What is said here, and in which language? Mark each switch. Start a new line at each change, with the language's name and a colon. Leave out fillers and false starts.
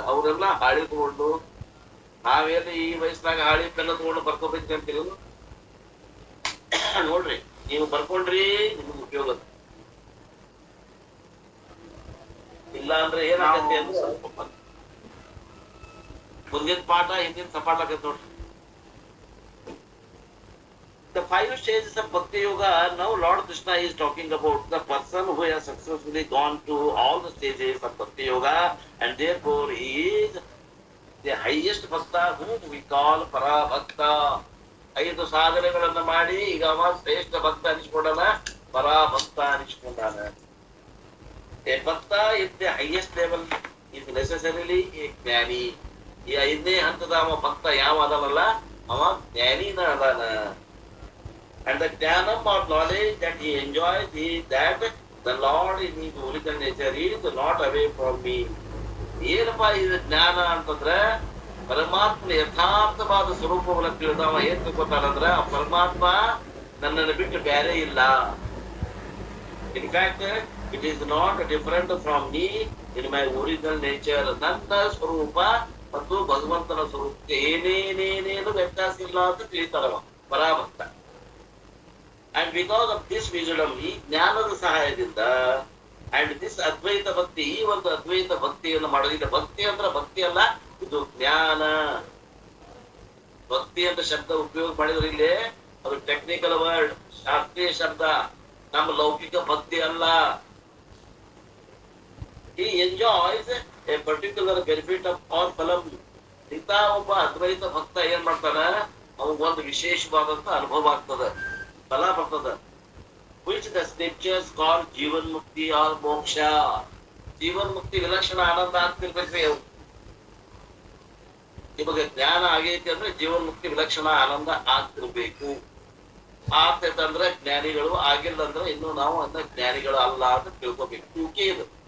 Kannada: ಅವರೆಲ್ಲ ಹಾಳಿ ತಗೊಂಡು ನಾವೇನು ಈ ವಯಸ್ಸಿನಾಗ ಹಾಳಿ ಪೆನ್ನ ತಗೊಂಡು ಬರ್ಕೋಬೇಕು ಅಂತೀರಿ. ನೋಡ್ರಿ, ನೀವು ಬರ್ಕೊಂಡ್ರಿ ನಿಮ್ಗೆ ಉಪಯೋಗ. ಇಲ್ಲ ಅಂದ್ರೆ ಏನಾಗತ್ತೆ ಅಂದ್ರೆ ಮುಂದಿನ ಪಾಠ ಹಿಂದಿನ ಸಪಾಟ ಆಗತ್ತೆ ನೋಡ್ರಿ.
English: The 5 stages of Bhakti Yoga, now Lord Krishna is talking about the person who has successfully gone to all the stages of Bhakti Yoga, and therefore he is the highest Bhakta whom we call Parabhakta.
Kannada: 5 ಸಾಧನೆಗಳನ್ನ ಮಾಡಿ ಈಗ ಅವ ಶ್ರೇಷ್ಠ ಭಕ್ತ ಅನಿಸ್ಕೊಂಡಾನ, ಪರಾಭಕ್ತ ಅನಿಸ್ಕೊಂಡಾನ.
English: A Bhakta is the highest level, is necessarily a jnani.
Kannada: ಈ 5ನೇ ಹಂತದ ಅವ ಭಕ್ತ ಯಾವ ಅದಾನಲ್ಲ ಅವ ಜ್ಞಾನಿನ ಅದಾನ.
English: And the jnanam or knowledge that he enjoys is that the Lord in his original nature is not away from me.
Kannada: ಏನಪ್ಪಾ ಇದು ಜ್ಞಾನ ಅಂತಂದ್ರೆ ಪರಮಾತ್ಮನ ಯಥಾರ್ಥವಾದ ಸ್ವರೂಪವನ್ನು ತಿಳಿದವ ಏನ್ ತಿಳ್ಕೊತಾನಂದ್ರ ಆ ಪರಮಾತ್ಮ ನನ್ನನ್ನು ಬಿಟ್ಟು ಬೇರೆ ಇಲ್ಲ.
English: In fact it is not different from me in my original nature.
Kannada: ನನ್ನ ಸ್ವರೂಪ ಮತ್ತು ಭಗವಂತನ ಸ್ವರೂಪಕ್ಕೆ ಏನೇನೇನೇನು ವ್ಯತ್ಯಾಸ ಇಲ್ಲ ಅಂತ ತಿಳಿತಾರವ ಪರಾಭಕ್ತ.
English: and because of this wisdom,
Kannada: ಈ ಜ್ಞಾನದ ಸಹಾಯದಿಂದ
English: and this
Kannada: ಅದ್ವೈತ ಭಕ್ತಿ, ಈ ಒಂದು ಅದ್ವೈತ ಭಕ್ತಿಯನ್ನು ಮಾಡೋದಿಲ್ಲ. ಭಕ್ತಿ ಅಂದ್ರೆ ಭಕ್ತಿ ಅಲ್ಲ, ಇದು ಜ್ಞಾನ. ಭಕ್ತಿ ಅಂತ ಶಬ್ದ ಉಪಯೋಗ ಮಾಡಿದ್ರೆ ಇಲ್ಲಿ ಅದು
English: technical word,
Kannada: ಶಾಸ್ತ್ರೀಯ ಶಬ್ದ, ನಮ್ಮ ಲೌಕಿಕ ಭಕ್ತಿ ಅಲ್ಲ.
English: He enjoys a particular benefit of all phalam.
Kannada: ಇಂಥ ಒಬ್ಬ ಅದ್ವೈತ ಭಕ್ತ ಏನ್ ಮಾಡ್ತಾನ, ಅವಗೊಂದು ವಿಶೇಷವಾದಂತ ಅನುಭವ ಆಗ್ತದ, ಫಲ ಬರ್ತದ.
English: Which the scriptures call jivan mukti or moksha.
Kannada: ಜೀವನ್ ಮುಕ್ತಿ ವಿಲಕ್ಷಣ ಆನಂದ ಆಗ್ತಿರ್ಬೇಕ್ರಿ. ಅವು ನಿಮಗೆ ಜ್ಞಾನ ಆಗೈತಿ ಅಂದ್ರೆ ಜೀವನ್ ಮುಕ್ತಿ ವಿಲಕ್ಷಣ ಆನಂದ ಆಗ್ತಿರ್ಬೇಕು. ಆಗ್ತೈತೆ ಅಂದ್ರೆ ಜ್ಞಾನಿಗಳು, ಆಗಿಲ್ಲ ಅಂದ್ರೆ ಇನ್ನು ನಾವು ಅನ್ನ ಜ್ಞಾನಿಗಳು ಅಲ್ಲ ಅಂತ ತಿಳ್ಕೊಬೇಕು. ಟೂಕಿ ಇದು.